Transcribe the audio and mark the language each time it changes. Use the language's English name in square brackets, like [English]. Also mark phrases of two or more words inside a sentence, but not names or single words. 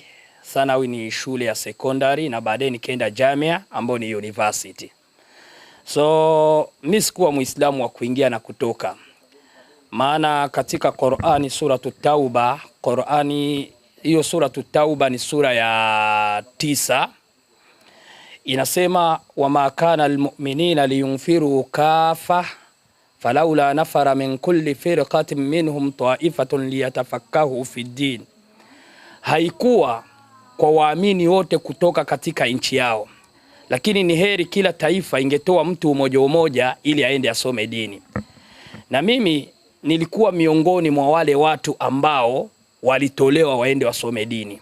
[Swahili] Sanawi ni shule ya sekondari na baadaye nikaenda jamia ambayo ni university. So mimi sikuwa Muislamu wa kuingia na kutoka. Maana katika Qur'ani suratu Tauba, Qur'ani hiyo suratu Tauba ni sura ya 9. [Arabic] Inasema وما كان المؤمنين لينفروا كافة فلولا نفر من كل فرقة منهم طائفة ليتفقهوا في دين. [Swahili] Haikuwa kwa waamini wote kutoka katika nchi yao, lakini ni heri kila taifa ingetoa mtu mmoja ili aende asome dini. Na mimi nilikuwa miongoni mwa wale watu ambao walitolewa waende wasome dini.